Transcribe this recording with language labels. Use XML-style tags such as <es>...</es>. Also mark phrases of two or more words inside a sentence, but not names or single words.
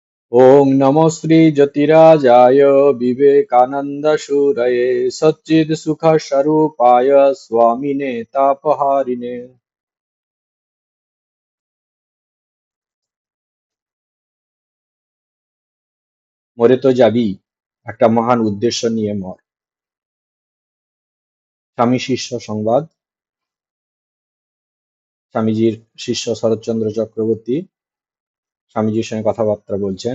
<sa>ओम नमो श्री ज्योतिराजाय विवेकानंद सूरये सच्चिद सुख स्वरूपाय स्वामिने तापहारिणे।</sa> <bn>মরে তো যাবি, একটা মহান উদ্দেশ্য নিয়ে মর। স্বামী শিষ্য সংবাদ। স্বামীজির শিষ্য শরৎচন্দ্র চক্রবর্তী স্বামীজির সঙ্গে কথাবার্তা বলছেন।</bn>